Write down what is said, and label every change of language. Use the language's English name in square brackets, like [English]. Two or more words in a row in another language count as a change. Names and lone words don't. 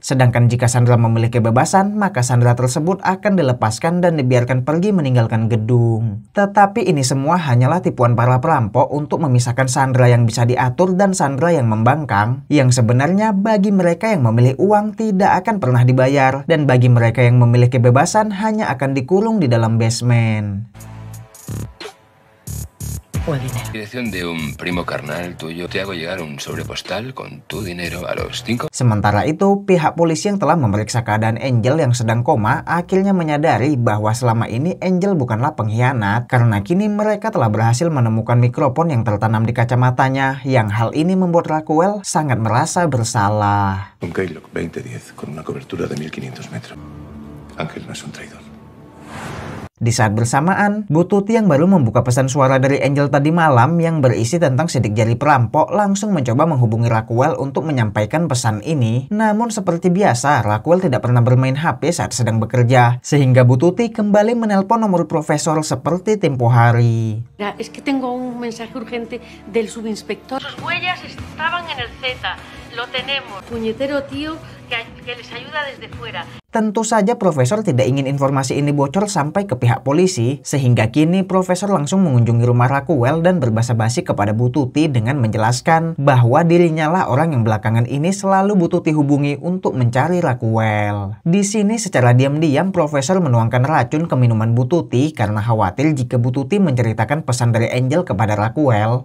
[Indonesian] Sedangkan jika Sandra memilih kebebasan maka Sandra tersebut akan dilepaskan dan dibiarkan pergi meninggalkan gedung. Tetapi ini semua hanyalah tipuan para perampok untuk memisahkan Sandra yang bisa diatur dan Sandra yang membangkang, yang sebenarnya bagi mereka yang memilih uang tidak akan pernah dibayar, dan bagi mereka yang memilih kebebasan hanya akan dikurung di dalam basement. [Spanish] Dirección de un primo carnal tuyo. Te hago llegar un sobre postal con tu dinero a los 5. [Indonesian] Sementara itu, pihak polisi yang telah memeriksa keadaan Angel yang sedang koma akhirnya menyadari bahwa selama ini Angel bukanlah pengkhianat karena kini mereka telah berhasil menemukan mikrofon yang tertanam di kacamatanya, yang hal ini membuat Raquel sangat merasa bersalah. [Spanish] Un Keylog 2010 con una cobertura de 1500 metros. Ángel no es un traidor. [Indonesian] Di saat bersamaan, Bu Tuti yang baru membuka pesan suara dari Angel tadi malam yang berisi tentang sidik jari perampok langsung mencoba menghubungi Raquel untuk menyampaikan pesan ini. Namun seperti biasa, Raquel tidak pernah bermain HP saat sedang bekerja, sehingga Bu Tuti kembali menelpon nomor profesor seperti tempo hari. [Spanish] Es que tengo un mensaje urgente del subinspector. Sus huellas estaban en el Z. Lo tenemos. Puñetero tío que les ayuda desde fuera. [Indonesian] Tentu saja Profesor tidak ingin informasi ini bocor sampai ke pihak polisi, sehingga kini Profesor langsung mengunjungi rumah Raquel dan berbasa-basi kepada Bu Tuti dengan menjelaskan bahwa dirinya lah orang yang belakangan ini selalu Bu Tuti hubungi untuk mencari Raquel. Di sini secara diam-diam Profesor menuangkan racun ke minuman Bu Tuti karena khawatir jika Bu Tuti menceritakan pesan dari Angel kepada Raquel.